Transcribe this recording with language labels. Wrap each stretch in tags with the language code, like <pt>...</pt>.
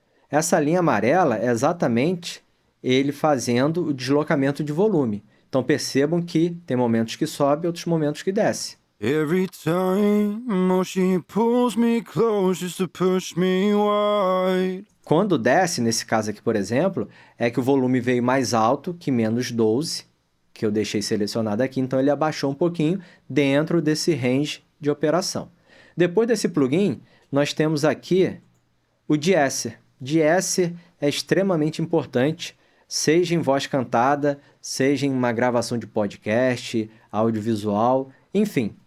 <pt>Essa linha amarela é exatamente ele fazendo o deslocamento de volume. Então, percebam que tem momentos que sobe, outros momentos que desce.</pt> <en>Every time she pulls me close just to push me wide.</en> <pt>Quando desce, nesse caso aqui, por exemplo, é que o volume veio mais alto que -12, que eu deixei selecionado aqui, então ele abaixou um pouquinho dentro desse range de operação. Depois desse plugin, nós temos aqui o de-esser. De-esser é extremamente importante, seja em voz cantada, seja em uma gravação de podcast, audiovisual, enfim.</pt>